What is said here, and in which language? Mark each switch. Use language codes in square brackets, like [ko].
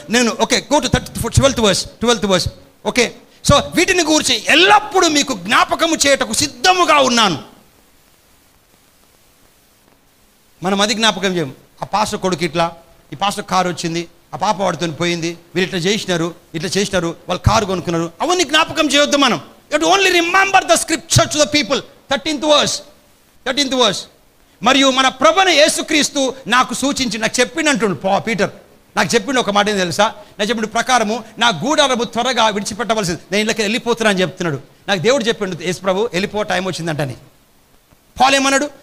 [te] నేను [en] Okay go to 12th verse. [te] Okay, so వీటిని గురించి ఎల్లప్పుడూ మీకు జ్ఞాపకము చేయటకు సిద్ధముగా ఉన్నాను. మనం అది జ్ఞాపకం చేయం. ఆ పాస్టర్ కొడుకు ఇట్లా, ఈ పాస్టర్ కారు వచ్చింది, ఆ పాప వాడితో పోయింది, వీళ్ళు ఇట్లా చేసినారు, వాళ్ళు కారు కొనుక్కున్నారు, అవన్నీ జ్ఞాపకం చేయొద్దు మనం. [en] You have to only remember the scripture to the people. 13th verse. [te] మరియు మన ప్రభువైన యేసుక్రీస్తు నాకు సూచించి, నాకు చెప్పిండంటుడు పీటర్, నాకు చెప్పిండు ఒక మాట ఏం తెలుసా? నాకు చెప్పిన ప్రకారము నా గూడారము త్వరగా విడిచిపెట్టవలసింది, నేను ఇళ్ళకి వెళ్ళిపోతున్నా అని చెప్తున్నాడు. నాకు దేవుడు చెప్పిండు, యేసు ప్రభు వెళ్ళిపో టైం వచ్చిందంటని. పాల్ ఏమన్నాడు?